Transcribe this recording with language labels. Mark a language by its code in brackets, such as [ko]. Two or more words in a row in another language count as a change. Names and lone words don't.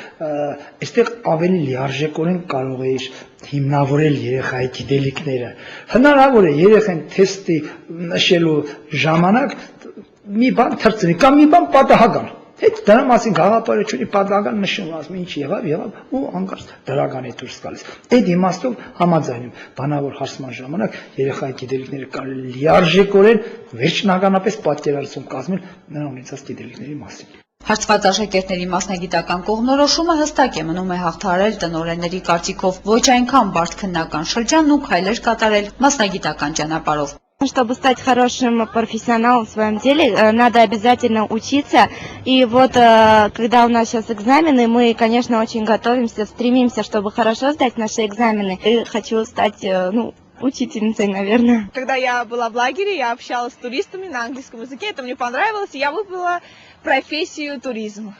[hy] այստեղ ավելի լիարժեքորեն կարող էիր հիմնավորել երեխայի գիտելիքները։ Հնարավոր է երեխան թեստի նշելու ժամանակ մի բան թրծնի կամ մի բան պատահական։ Այդ դրա մասին գաղափարը չունի, պատահական նշում, ասում ինչ եղավ ու անկարծ դրական է դուրս գալիս։ Այդ իմաստով համաձայն եմ, բանավոր հարցման ժամանակ երեխայի գիտելիքները կարելի լիարժեքորեն վերջնականապես պատկերացում կազմել նրա ունեցած գիտելիքների մասին։ Հարցված աշակերտների մասնագիտական կողմնորոշումը հստակ է, մնում է հաղթահարել տնօրենների կարծիքով ոչ այնքան բարդ քննական շրջանն ու քայլեր կատարել մասնագիտական ճանապարհով։ [ru] Чтобы стать хорошим профессионалом в своем деле, надо обязательно учиться. И вот, когда у нас сейчас экзамены, мы, конечно, очень готовимся, стремимся, чтобы хорошо сдать наши экзамены. И хочу стать, учительницей, наверное. Когда я была в лагере, я общалась с туристами на английском языке, это мне понравилось, и я выбрала профессию туризма.